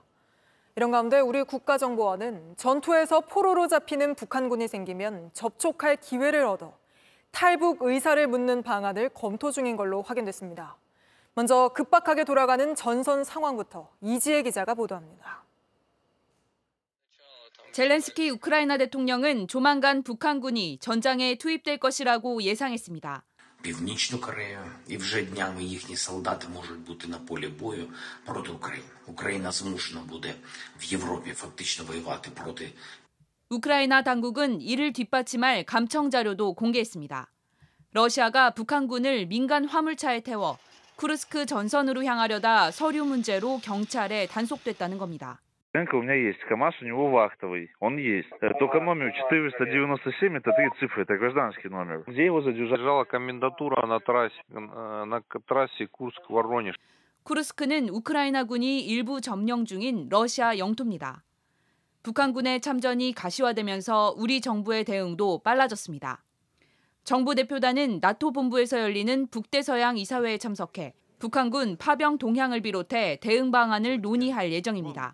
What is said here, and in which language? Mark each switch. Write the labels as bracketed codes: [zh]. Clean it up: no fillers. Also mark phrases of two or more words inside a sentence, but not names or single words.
[ko] 이런 가운데 우리 국가정보원은 전투에서 포로로 잡히는 북한군이 생기면 접촉할 기회를 얻어 탈북 의사를 묻는 방안을 검토 중인 걸로 확인됐습니다. 먼저 급박하게 돌아가는 전선 상황부터 이지혜 기자가 보도합니다. 젤렌스키 우크라이나 대통령은 조만간 북한군이 전장에 투입될 것이라고 예상했습니다. [uk] Північну Корею, і вже днями їхні солдати можуть бути на полі бою проти України. Україна змушена буде в Європі фактично воювати проти. [ko] 우크라이나 당국은 이를 뒷받침할 감청 자료도 공개했습니다. 러시아가 북한군을 민간 화물차에 태워 쿠르스크 전선으로 향하려다 서류 문제로 경찰에 단속됐다는 겁니다. [ru] У меня есть КамАЗ, у него вахтовый, он есть. Только номер 497, это 3 цифры, это гражданский номер. Где его задержала комендатура на трассе Курск-Воронеж. [ko] 쿠르스크는 우크라이나군이 일부 점령 중인 러시아 영토입니다. 북한군의 참전이 가시화되면서 우리 정부의 대응도 빨라졌습니다. 정부 대표단은 나토 본부에서 열리는 북대서양 이사회에 참석해 북한군 파병 동향을 비롯해 대응 방안을 논의할 예정입니다.